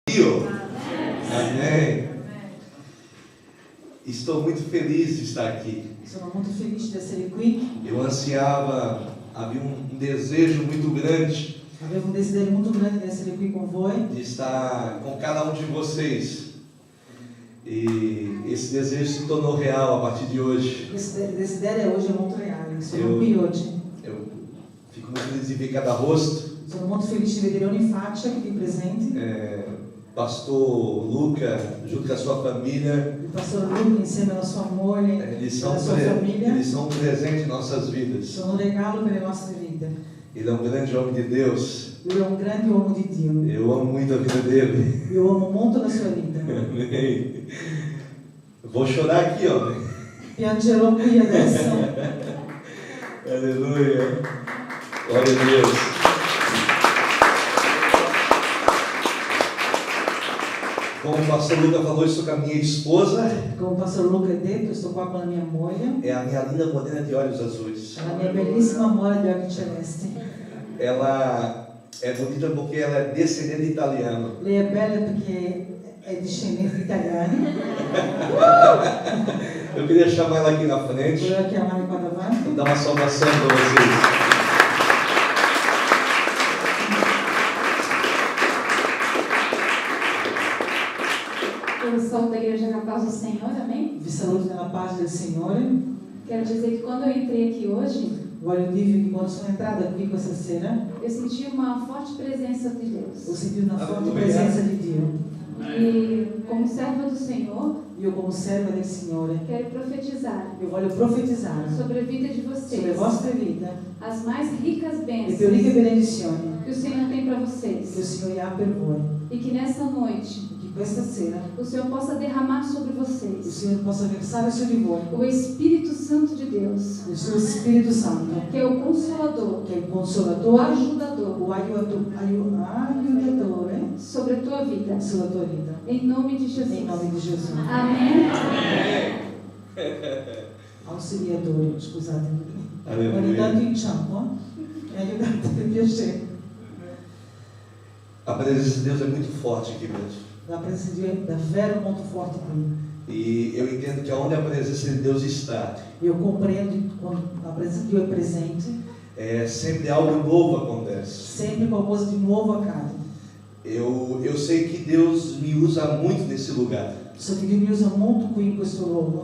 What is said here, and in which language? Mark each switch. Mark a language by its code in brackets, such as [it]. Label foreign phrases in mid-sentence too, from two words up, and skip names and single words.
[pt] Amém. Estou muito feliz de estar aqui. [it] Sono molto felice di essere qui. [pt] Eu ansiava, havia um desejo muito grande [it] Avevo un desiderio molto grande di essere qui con voi, [pt] de estar com cada um de vocês. E esse desejo se tornou real a partir de hoje. [it] questo desiderio oggi è molto reale. Sono qui oggi. [pt] Eu fico muito feliz de ver cada rosto. [it] Sono molto felice di vedere ogni faccia qui presente. [pt] Pastor Luca, junto com a sua família, [it] Il pastore Luca insieme alla sua moglie e [pt] eles [it] alla sua famiglia [pt] são um presente em nossas vidas. [it] sono un regalo per le nostre vite. [pt] Ele é um grande homem de Deus. [it] Lui è un grande uomo di Dio. [pt] Eu amo muito a vida dele. [it] Io amo molto la sua vita. [pt] Amém. Vou chorar aqui, ó. [it] Piangerò qui adesso. [pt] Aleluia. Glória a Deus. Como o pastor Luca falou, estou com a minha esposa. [it] Come il pastore Luca ha detto, sto qua con la mia moglie. [pt] É a minha linda morena de olhos azuis. [it] La mia bellissima amore di occhi celesti. [pt] Ela é bonita porque ela é descendente de italiano. [it] Lei è bella perché è discendente di italiani. [pt] Eu queria chamar ela aqui na frente. [it] Volevo chiamarla qua davanti. [pt] Vou dar uma salvação para vocês. Eu sou da Igreja na Paz do Senhor, amém? [it] Vi saluto nella pace del Signore. [pt] Quero dizer que quando eu entrei aqui hoje, [it] Voglio dirvi che quando sono entrata qui questa sera [pt] eu senti uma forte presença de Deus. [it] ho sentito una forte presenza di Dio. [pt] E como serva do Senhor, [it] Io come serva del Signore, [pt] quero profetizar [it] io voglio profetizzare [pt] sobre a vida de [it] sulle [pt] vocês [it] vostre vite [pt] as mais ricas [it] le più [pt] bênçãos [it] ricche benedizioni [pt] que o Senhor tem para [it] che il [pt] vocês. [it] Signore ha per voi. [pt] E que nessa noite [it] Che questa sera [pt] o Senhor possa derramar sobre [it] il [pt] vocês [it] Signore possa versare su di voi [pt] o Espírito Santo de Deus, [it] il suo Spirito Santo, [pt] que é o Consolador, [it] che è il [pt] o [it] consolatore [pt] ajudador [it] o aiutatore [pt] sobre a tua vida. [it] sulla tua vita. [pt] Em nome de Jesus. [it] In nome di Gesù. [pt] Amém. [it] Ausiliatore, scusatemi. Alleluia. Ogni tanto inciampo, mi aiutate per piacere. [pt] A presença de Deus é muito forte aqui mesmo. [it] La presenza di Dio è davvero molto forte qui. [pt] E eu entendo que onde a presença de Deus está, [it] Io comprendo che quando la presenza di Dio è presente, [pt] sempre algo novo acontece. [it] sempre qualcosa di nuovo accade. [pt] Eu sei que Deus me usa muito nesse lugar. [it] So che Dio mi usa molto qui in questo luogo.